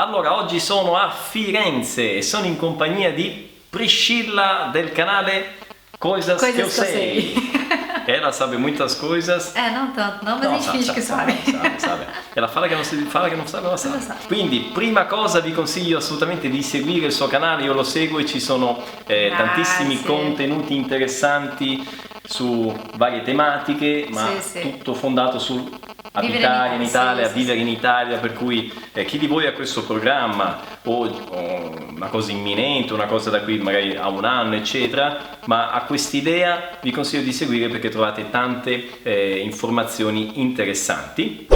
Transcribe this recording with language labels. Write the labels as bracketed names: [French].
[Italian] Allora, oggi sono a Firenze e sono in compagnia di Priscilla del canale Coisas que eu sei. [Portuguese] Ela sabe muitas coisas. Não tanto, não, mas a gente finge que sabe. Sabe. Ela fala [Italian] che non [Portuguese] sabe, ela sabe. [Italian] Quindi, prima cosa vi consiglio assolutamente di seguire il suo canale, io lo seguo e ci sono tantissimi contenuti interessanti su varie tematiche, ma tutto fondato sul abitare in Italia, vivere in Italia, per cui chi di voi ha questo programma o una cosa imminente, una cosa da qui magari a un anno eccetera, ma ha quest'idea, vi consiglio di seguire perché trovate tante informazioni interessanti.